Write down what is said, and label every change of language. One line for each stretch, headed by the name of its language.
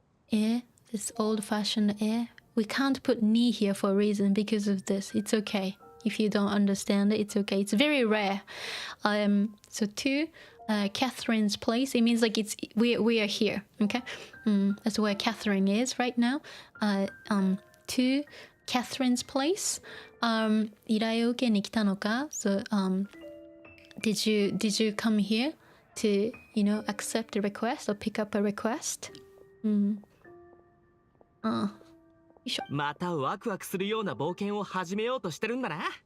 English: This old-fashioned we can't put ni here for a reason because of this. It's okay. If you don't understand it, it's okay. It's very rare. So to Catherine's place, it means like we are here. Okay? That's where Catherine is right now. To Catherine's place.
Japanese: 依頼を受けに来たのか?
English: So did you come here to accept a request or pick up a request?
Japanese: よいしょ。またワクワクするような冒険を始めようとしてるんだな。